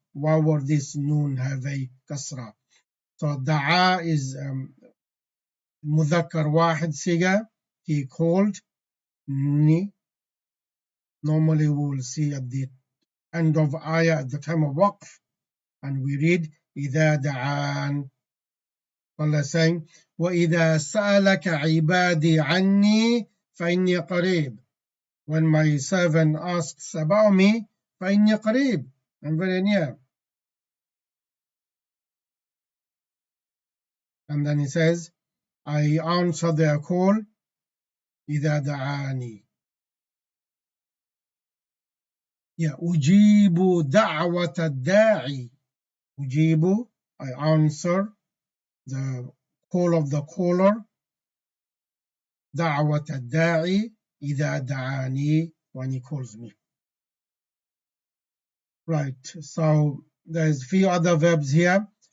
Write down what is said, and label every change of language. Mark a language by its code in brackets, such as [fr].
[en] واو or this noon have a kasra. So da'a is [ar] مذكر واحد صيغة. [en] He called ni. Normally we will see at the end of ayah at the time of waqf, and we read [ar] إذا دعان. [en] Allah saying [ar] وإذا سألك عبادي عني فإني قريب. [en] When my servant asks about me, [ar] فإني قريب, [en] I'm very near. And then he says, I answer their call [ar] إذا دعاني. Yeah, أجيب دعوة الداعي. [en] أجيب, I answer the call of the caller. [ar] دعوة الداعي إذا دعاني, [en] when he calls me. Right, so there's few other verbs here.